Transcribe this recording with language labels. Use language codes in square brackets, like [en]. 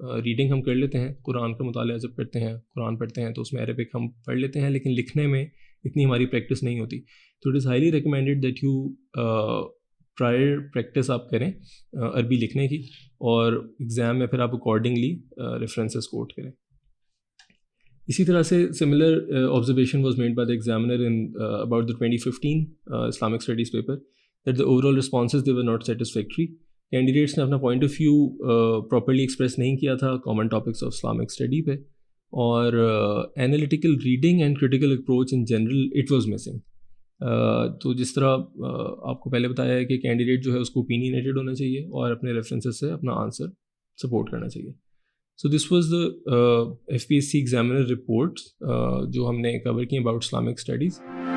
[ur] Reading ہم کر لیتے ہیں, قرآن کا مطالعہ جب کرتے ہیں, قرآن پڑھتے ہیں تو اس میں عربک ہم پڑھ لیتے ہیں, لیکن لکھنے میں اتنی ہماری پریکٹس نہیں ہوتی. تو [en] it is highly recommended that you prior practice [ur] آپ کریں عربی لکھنے کی, اور ایگزام میں پھر آپ اکارڈنگلی ریفرنسز کوٹ کریں. اسی طرح سے [en] Similar observation was made by the examiner in about the 2015 Islamic studies paper that the overall responses they were not satisfactory. [ur] Candidates نے اپنا point of view properly express نہیں کیا تھا common topics of Islamic study پہ, اور [en] Analytical reading and critical approach in general it was missing. [ur] تو جس طرح آپ کو پہلے بتایا ہے کہ کینڈیڈیٹ جو ہے اس کو اوپینینیٹڈ ہونا چاہیے اور اپنے ریفرنسز سے اپنا آنسر سپورٹ کرنا چاہیے. [en] So this was the FPSC examiner reports [ur] جو ہم نے [en] cover کی about Islamic studies.